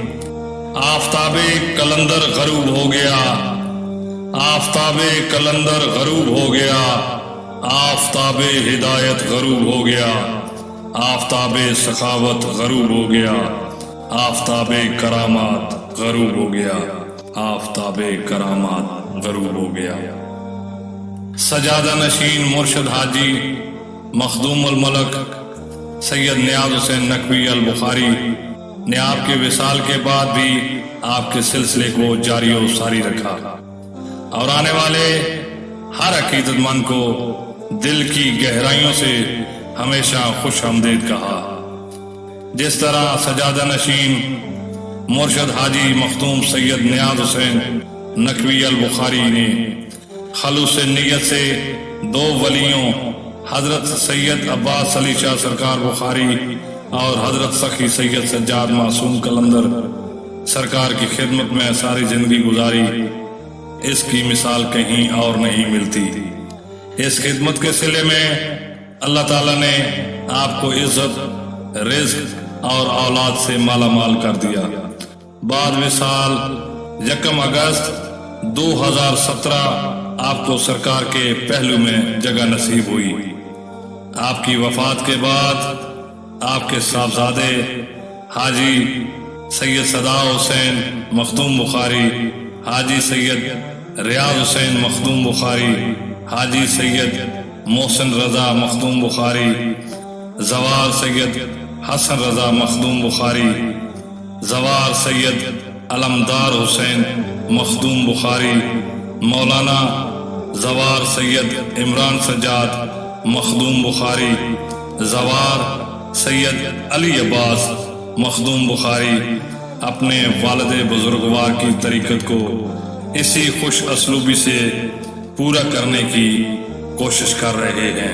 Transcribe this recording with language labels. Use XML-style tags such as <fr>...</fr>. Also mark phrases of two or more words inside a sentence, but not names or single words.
<ur>آفتابِ قلندر غروب ہو گیا، آفتابِ قلندر غروب ہو گیا، آفتابِ ہدایت غروب ہو گیا، آفتابِ سخاوت غروب ہو گیا، آفتابِ کرامات غروب ہو گیا، آفتابِ کرامات غروب ہو گیا. سجادہ نشین مرشد حاجی مخدوم ال ملک سید نیاز حسین نقوی ال بخاری نے آپ کے وصال کے بعد بھی آپ کے سلسلے کو جاری اور ساری رکھا اور آنے والے ہر عقیدت مند کو دل کی گہرائیوں سے ہمیشہ خوش آمدید کہا. جس طرح سجادہ نشین مرشد حاجی مخدوم سید نیاز حسین نقوی ال بخاری نے خلوص نیت سے 2 ولیوں حضرت سید عباس علی شاہ سرکار بخاری اور حضرت سخی سید سجاد معصوم قلندر سرکار کی خدمت میں ساری زندگی گزاری، اس کی مثال کہیں اور نہیں ملتی. اس خدمت کے صلے میں اللہ تعالیٰ نے آپ کو عزت، رزق اور اولاد سے مالا مال کر دیا. بعد میں سال 1 اگست 2017 آپ کو سرکار کے پہلو میں جگہ نصیب ہوئی. آپ کی وفات کے بعد آپ کے صاحبزادے حاجی سید صدا حسین مخدوم بخاری، حاجی سید ریاض حسین مخدوم بخاری، حاجی سید محسن رضا مخدوم بخاری، زوار سید حسن رضا مخدوم بخاری، زوار سید علمدار حسین مخدوم بخاری, مولانا زوار سید عمران سجاد مخدوم بخاری، زوار سید علی عباس مخدوم بخاری اپنے والد بزرگوار کی طریقت کو اسی خوش اسلوبی سے پورا کرنے کی کوشش کر رہے ہیں۔</ur>